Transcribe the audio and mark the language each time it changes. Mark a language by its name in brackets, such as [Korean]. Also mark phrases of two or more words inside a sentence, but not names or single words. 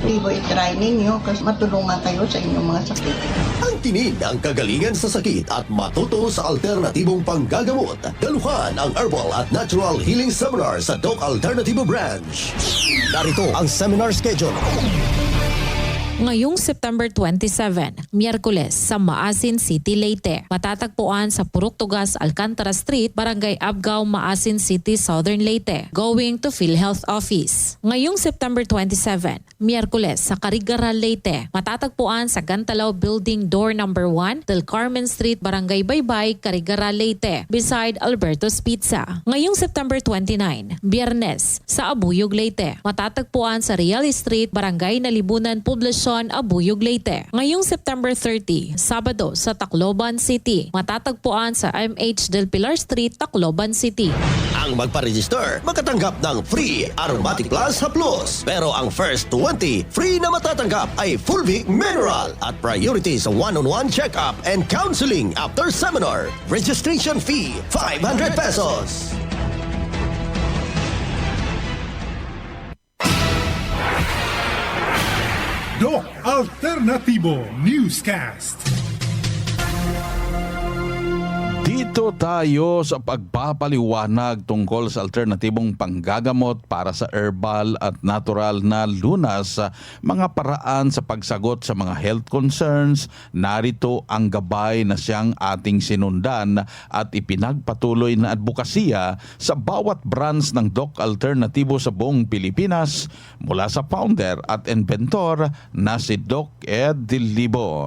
[Filipino] Tibo, i-try ninyo kasi matulungan kayo sa inyong mga sakit. Ang tinid ang kagalingan sa sakit at matuto sa alternatibong panggagamot. Daluhan ang Herbal at Natural Healing Seminar sa Doc Alternativo Branch. Narito ang seminar schedule. Ngayong September 27, Miyerkules sa Maasin City, Leyte. Matatagpuan sa Purok Tugas, Alcantara Street, Barangay Abgao, Maasin City, Southern Leyte. [English] Going to PhilHealth Office. [Filipino] Ngayong September 27, Miyerkules sa Carigaral, Leyte. Matatagpuan sa Gantalao Building Door No. 1, Del Carmen Street, Barangay Baybay, Carigaral, Leyte. [English] Beside Alberto's Pizza. [Filipino] Ngayong September 29, Biyernes sa Abuyog, Leyte. Matatagpuan sa Real Street, Barangay Nalibunan, Poblacion, Abuyog, Leyte. Ngayong September 30, Sabado sa Tacloban City. Matatagpuan sa MH Del Pilar Street, Tacloban City. Ang magpa-register, makatanggap ng free Aromatic Plus Haplos. Pero ang [English] first 20 free [Filipino] na matatanggap ay Fulvic Mineral at priority sa [English] one-on-one check-up and counseling after seminar. Registration fee, 500 pesos. [Filipino] Doc Alternativo Newscast. Dito tayo sa pagpapaliwanag tungkol sa alternatibong panggagamot para sa herbal at natural na lunas, mga paraan sa pagsagot sa mga [English] health concerns. [Filipino] Narito ang gabay na siyang ating sinundan at ipinagpatuloy na advokasya sa bawat branch ng Doc Alternativo sa buong Pilipinas mula sa founder at inventor na si Doc Ed Dilibo.